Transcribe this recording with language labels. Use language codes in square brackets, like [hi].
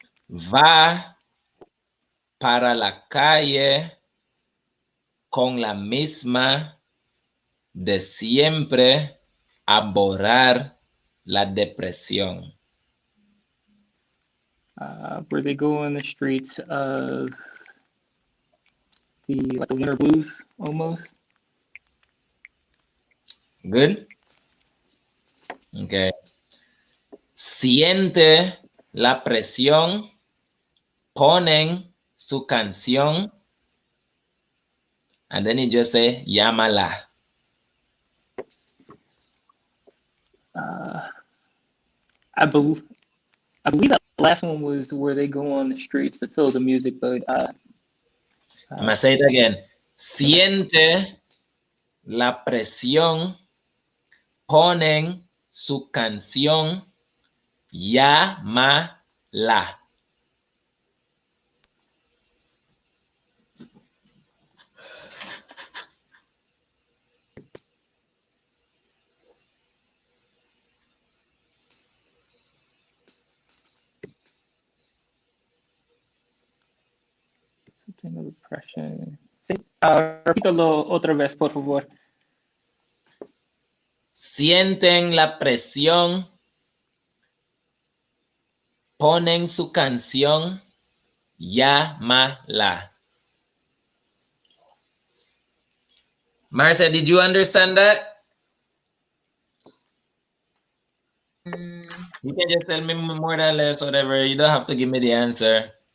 [es] Va para la calle con la misma de siempre borrar la depresión. [en] Where they go on the streets of the winter blues, almost. Good. Okay. [es] Siente la presión, ponen su canción, [en] and then he just say, [es] llámala. [en] I believe that last one was where they go on the streets to feel the music, but I'm gonna say it again. [es] Siente la presión, ponen su canción, llámala. [en] something of depression. [es] Repítalo otra vez, por favor. Sienten la presión, ponen su canción, llámala. [en] Marcia, did you understand that? You can just tell me more or less, whatever. You don't have to give me the answer.